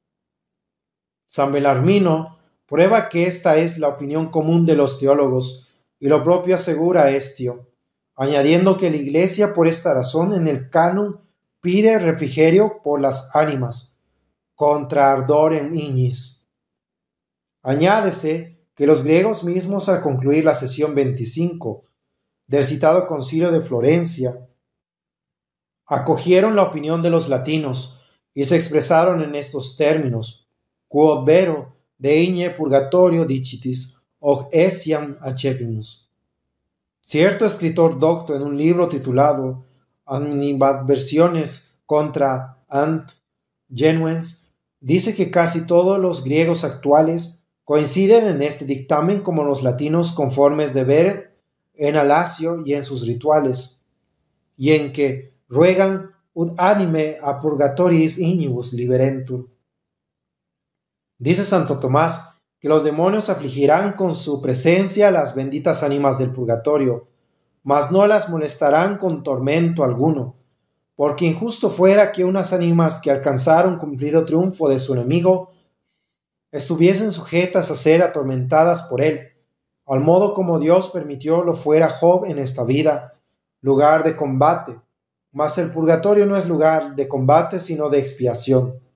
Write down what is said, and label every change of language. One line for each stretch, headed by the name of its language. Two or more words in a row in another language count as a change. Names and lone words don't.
Spanish: San Belarmino prueba que esta es la opinión común de los teólogos, y lo propio asegura Estio, añadiendo que la Iglesia por esta razón en el canon pide refrigerio por las ánimas,
Latin: contra ardorem ignis.
Spanish: Añádese que los griegos mismos al concluir la sesión 25 del citado concilio de Florencia, acogieron la opinión de los latinos y se expresaron en estos términos:
Latin: quod vero deigne purgatorio dicitis, hoc essiam accepimus.
Spanish: Cierto escritor docto en un libro titulado Animadversiones contra Ant Genuens dice que casi todos los griegos actuales coinciden en este dictamen como los latinos conformes de ver en Alacio y en sus rituales, y en que ruegan
Latin: ut anime a purgatoris ignibus liberentur.
Spanish: Dice Santo Tomás que los demonios afligirán con su presencia las benditas ánimas del purgatorio, mas no las molestarán con tormento alguno, porque injusto fuera que unas ánimas que alcanzaron cumplido triunfo de su enemigo estuviesen sujetas a ser atormentadas por él, al modo como Dios permitió lo fuera Job en esta vida, lugar de combate, mas el purgatorio no es lugar de combate sino de expiación.